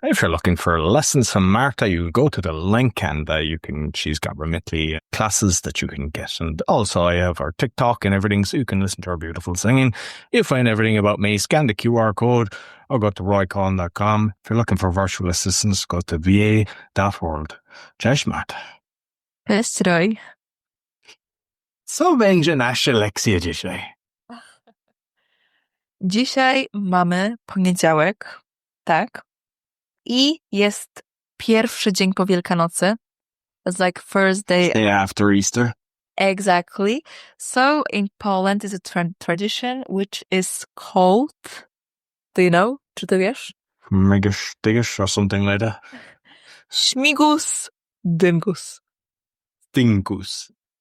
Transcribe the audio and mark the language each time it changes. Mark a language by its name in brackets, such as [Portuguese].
[English] If you're looking for lessons from Marta, you go to the link and she's got Remitly classes that you can get. And also I have our TikTok and everything, so you can listen to her beautiful singing. You'll find everything about me. Scan the QR code or go to roycohn.com. If you're looking for virtual assistants, go to va.world. [Polish] Cześć, Marta. Cześć, Roy. Co będzie nasza lekcja dzisiaj? Dzisiaj mamy poniedziałek, tak? I jest pierwszy dzień po Wielkanocy. [English] It's like first day after Easter. Exactly. So in Poland is a tradition which is called, do you know? [Polish] Czy ty wiesz? [English] Śmigus-Dyngus or something like that. [Polish] Śmigus-Dyngus. Dyngus.